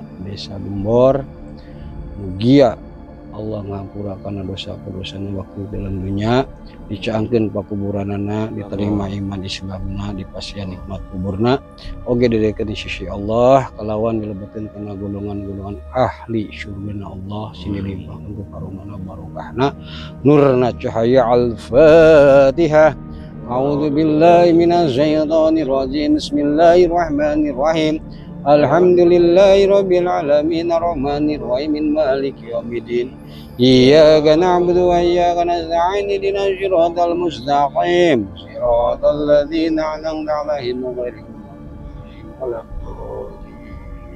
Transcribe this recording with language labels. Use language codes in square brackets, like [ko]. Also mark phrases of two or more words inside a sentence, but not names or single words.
[su] desa Gembor mugia Allah ngampurakan dosa-dosana waktu dalam dunia dicaangkeun pakuburanana diterima iman Islamna dipasihan nikmat kuburna oge didekeun di sisi Allah kalawan dilebetkeun kana golongan-golongan ahli syurgana Allah sinilimpahkeun ku karomana barokahna nurna cahaya al-Fatihah. [ar] أعوذ بالله من الشيطان الرجيم. بسم الله الرحمن الرحيم. الحمد لله رب العالمين الرحمن الرحيم مالك يوم الدين. إياك نعبد وإياك نستعين اهدنا الصراط المستقيم صراط الذين أنعمت عليهم غير المغضوب عليهم.